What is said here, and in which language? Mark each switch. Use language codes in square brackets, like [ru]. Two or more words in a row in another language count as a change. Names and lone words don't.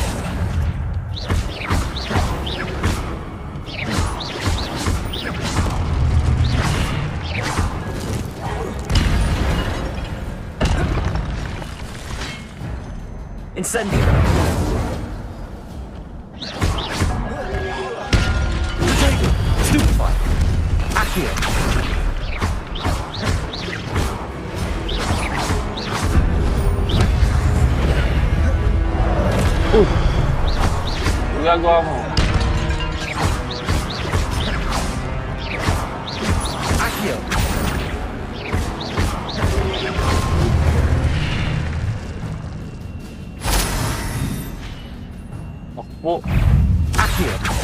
[tl] Incendio. Stupefy. Accio. Ang gagawa mo? Accio. Takbo. Accio.